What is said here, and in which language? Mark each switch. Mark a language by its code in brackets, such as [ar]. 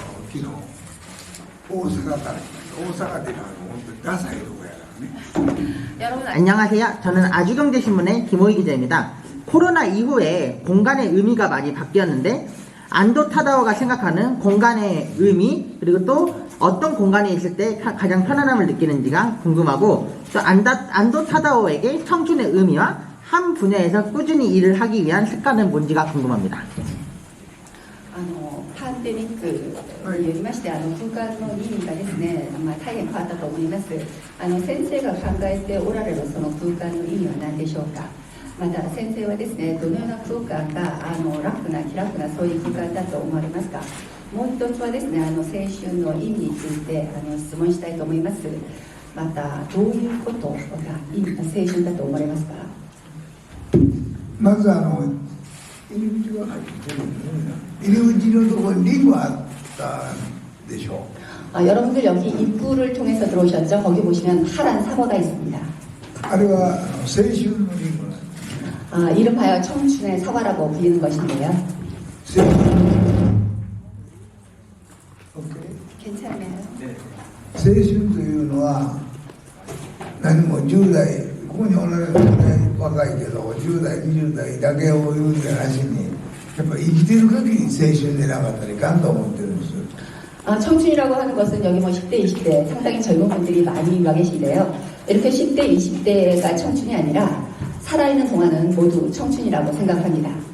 [ja] 昨日大阪から来ました。大阪で本当にダサいとこやからね。 [ko] 안녕하세요. 저는 아주경제신문의 김호희 기자입니다. 코로나 이후에 공간의 의미가 많이 바뀌었는데 안도 타다오가 생각하는 공간의 의미, 그리고 또 어떤 공간에 있을 때 가장 편안함을 느끼는지가 궁금하고, 또 안도 타다오에게 청춘의 의미와 한 분야에서 꾸준히 일을 하기 위한 습관은 뭔지가 궁금합니다. [ja] パンデミックによりまして空間の意味がですね、大変変わったと思います。先生が考えておられるその空間の意味は何でしょうか。また先生はですね、どのような空間が楽な気楽なそういう空間だと思われますか。もう一つはですね、青春の意味について質問したいと思います。またどういうことが青春だと思われますか。まず入り口は入り口のところにリンゴあったでしょう。 [ko] 여러분들 여기 입구를 통해서 들어오셨죠? 거기 보시면 파란 사과가 있습니다. [ja] あれは青春のリンゴなんです。 [ko] 이름하여 청춘의 사과라고 불리는 것인데요. [ja] 青春 [ko] 괜찮아요. [ja] 青春というのは何も10代ここにおられるね、若いけど10代20代だけを言うんじゃなしにやっぱ生きてる限り青春でなかったらいかんと思ってるんです。 [ko] 청춘이라고 하는 것은 여기 뭐 10대, 20대 상당히 젊은 분들이 많이 와 계신데요. 이렇게 10대, 20대가 청춘이 아니라 살아있는 동안은 모두 청춘이라고 생각합니다.